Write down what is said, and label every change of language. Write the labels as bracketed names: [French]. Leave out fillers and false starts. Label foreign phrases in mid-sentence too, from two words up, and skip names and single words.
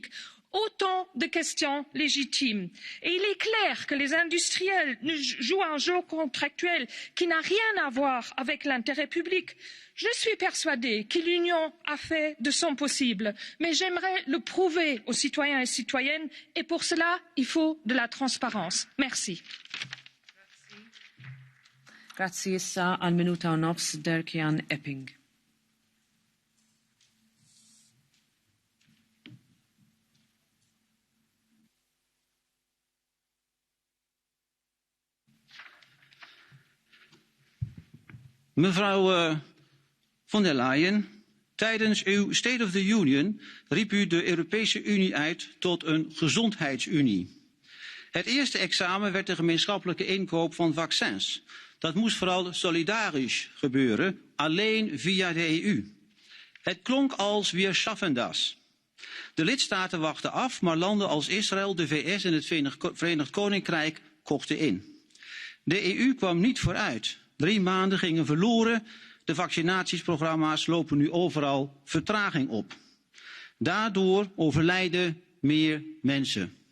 [French] Autant de questions légitimes. Et il est clair que les industriels jouent un jeu contractuel qui n'a rien à voir avec l'intérêt public. Je suis persuadée que l'Union a fait de son possible, mais j'aimerais le prouver aux citoyens et citoyennes, et pour cela, il faut de la transparence. Merci. [Maltese] Grazie issa għal minuta u nofs Derkjan Epping. [Dutch] Mevrouw von der Leyen, tijdens uw State of the Union riep u de Europese Unie uit tot een gezondheidsunie. Het eerste examen werd de gemeenschappelijke inkoop van vaccins. Dat moest vooral solidarisch gebeuren, alleen via de EU. Het klonk als [German] wir schaffen das. [Dutch] De lidstaten wachten af, maar landen als Israël, de VS en het Verenigd Koninkrijk kochten in. De EU kwam niet vooruit. 3 maanden gingen verloren. De vaccinatieprogramma's lopen nu overal vertraging op. Daardoor overlijden meer mensen.